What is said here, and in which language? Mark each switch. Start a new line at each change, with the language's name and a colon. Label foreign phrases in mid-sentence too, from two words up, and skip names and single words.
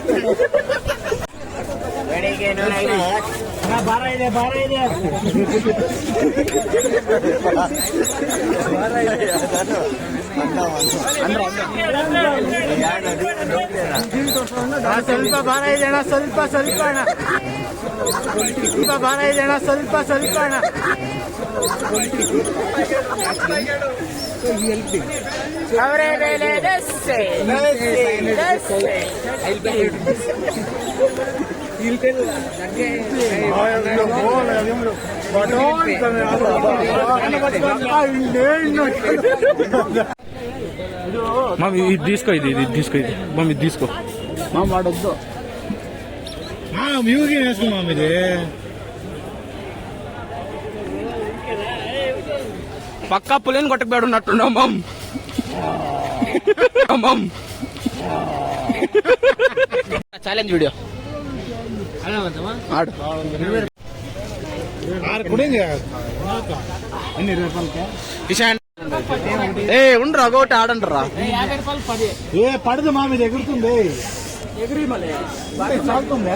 Kannada: ಬಾರ ಇದೆ ಸ್ವಲ್ಪ ಭಾರ ಇದೆ ಅಣ್ಣ, ಸ್ವಲ್ಪ ಅಣ್ಣ, ಸ್ವಲ್ಪ ಭಾರ ಇದೆ ಅಣ್ಣ, ಸ್ವಲ್ಪ ಅಣ್ಣ. ಅವರೇ ಬೆಲೆ ದೋಸೆ
Telugu: మామ ఇది తీసుకో, ఇది మామ ఇది తీసుకో. మా వాడొద్దు మ్యూజిక్ వేసుకో మామ. ఇది పక్కా పులిని కొట్టకబడి ఉన్నట్టున్నాం మమ్.
Kannada: ಚಾಲೆಂಜ್ ವಿಡಿಯೋ ಆಡು.
Telugu: కిషాన్ ఉండ్రా ఒకటి ఆడండ్రా. పడదు మామ, ఇది ఎగురుతుంది. ఎగిరి మళ్ళీ సాగుతుందా?